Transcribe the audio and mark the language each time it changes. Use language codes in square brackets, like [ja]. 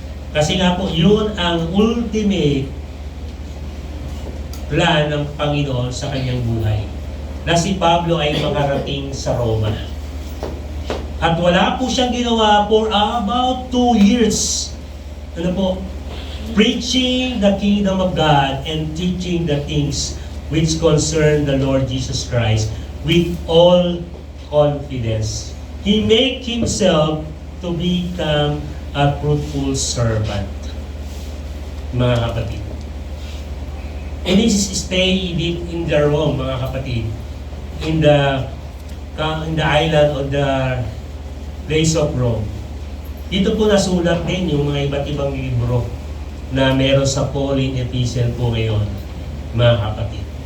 [tl] Kasi nga po, yun ang [en] ultimate plan [tl] ng Panginoon sa kanyang buhay. Na si Pablo ay makarating sa Roma. At wala po siyang ginawa [en] for about 2 years. Preaching the kingdom of God and teaching the things which concern the Lord Jesus Christ with all confidence. He make himself to become a fruitful servant. [tl] Mga kapatid. [en] And this is stay in the Rome, [tl] mga kapatid. [en] In the island of the place of Rome. [tl] Dito po nasulat din yung mga iba't ibang libro na meron sa Pauline epistle po ngayon, mga kapatid.